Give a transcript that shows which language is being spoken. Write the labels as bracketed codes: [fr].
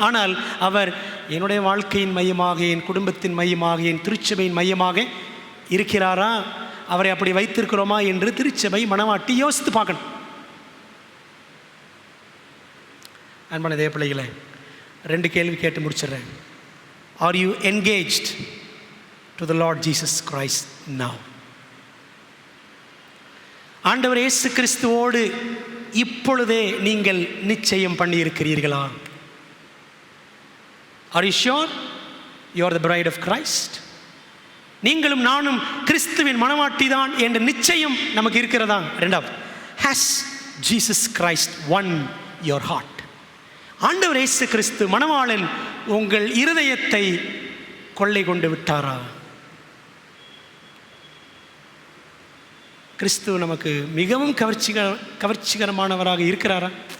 [ta] ஆனால் அவர் என்னுடைய வாழ்க்கையின் மையமாக, என் குடும்பத்தின் மையமாக, என் திருச்சபையின் மையமாக இருக்கிறாரா? அவரை அப்படி வைத்திருக்கிறோமா என்று திருச்சபை மணவாட்டி யோசித்து பார்க்கணும். அன்பான தேவ பிள்ளைகளே, 2 கேள்வி கேட்டு முடிச்சிடுறேன். [en] Are you engaged to the Lord Jesus Christ now? [ta] ஆண்டவர் இயேசு கிறிஸ்துவோடு இப்பொழுதே நீங்கள் நிச்சயம் பண்ணியிருக்கிறீர்களா? [en] Are you sure you are the bride of Christ? [ta] நீங்களும் நானும் கிறிஸ்துவின் மணவாட்டி தான் என்ற நிச்சயம் நமக்கு இருக்கிறதா? [en] 2வது, has Jesus Christ won your heart? [ta] ஆண்டவர் இயேசு கிறிஸ்து மணவாளன் உங்கள் இருதயத்தை கொள்ளை கொண்டு விட்டாரா? கிறிஸ்து நமக்கு மிகவும் கவர்ச்சிகரமானவராக இருக்கிறாரா?